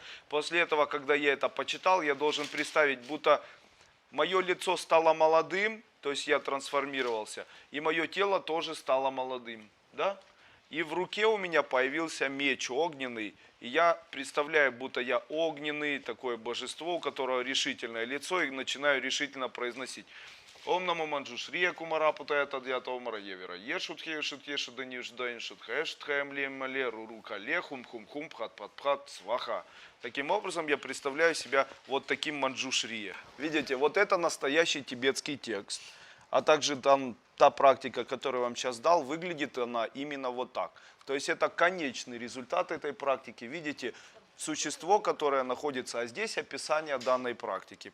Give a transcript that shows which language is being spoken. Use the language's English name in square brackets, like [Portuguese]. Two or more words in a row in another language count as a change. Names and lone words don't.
[Russian] После этого, когда я это почитал, я должен представить, будто мое лицо стало молодым, то есть я трансформировался, и мое тело тоже стало молодым. Да? И в руке у меня появился меч огненный, и я представляю, будто я огненный, такое божество, у которого решительное лицо, и начинаю решительно произносить. Ом намо манджушрия кумара путая тадьята омара евера ешут хешут ешут даниш данишут хэшт хэм лем мале рурука ле хум хум хум пхат пхат пхат сваха. Таким образом я представляю себя вот таким манджушрия. Видите, вот это настоящий тибетский текст. А также там та практика, которую я вам сейчас дал, выглядит она именно вот так. То есть это конечный результат этой практики. Видите, существо, которое находится, а здесь описание данной практики.